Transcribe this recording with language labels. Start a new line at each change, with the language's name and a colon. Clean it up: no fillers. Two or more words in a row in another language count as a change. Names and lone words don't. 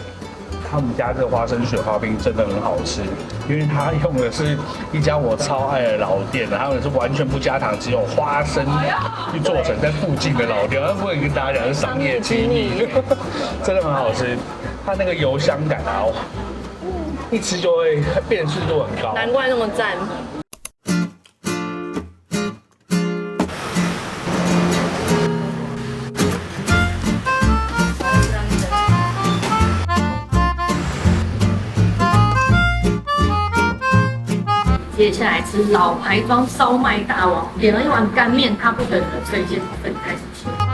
Chinese: 他們家這個花生雪花冰真的很好吃，因為它用的是一家我超愛的老店，他們是完全不加糖，只有花生去做成在附近的老店，那不能跟大家講是商業機密，真的很好吃。它那個油香感啊，一吃就會辨識度很高，難怪那麼讚。接下來吃老牌莊燒麥大王，點了一碗乾麵，他不等人推薦，分開始吃。